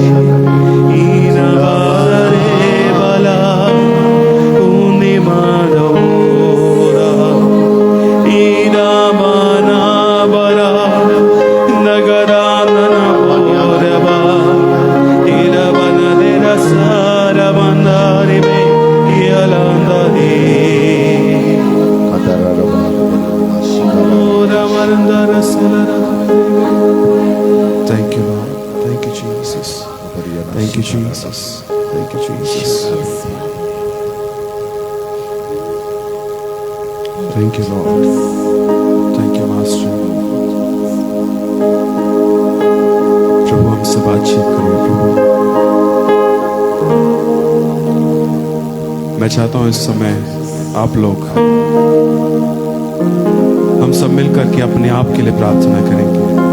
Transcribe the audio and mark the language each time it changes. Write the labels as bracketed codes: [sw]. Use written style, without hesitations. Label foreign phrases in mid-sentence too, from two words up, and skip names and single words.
[en] inavare bala unimadora inamana bara nagarana boraba Sara mandare me yalandare Thank you, Lord. Thank you, Jesus. Thank you, Jesus. Thank you, Jesus. Thank you, Lord. Thank you, Master. [hi] प्रभु हमसे बातचीत करो प्रभु। मैं चाहता हूँ इस समय आप लोग हम सब मिलकर के अपने आप के लिए प्रार्थना करेंगे।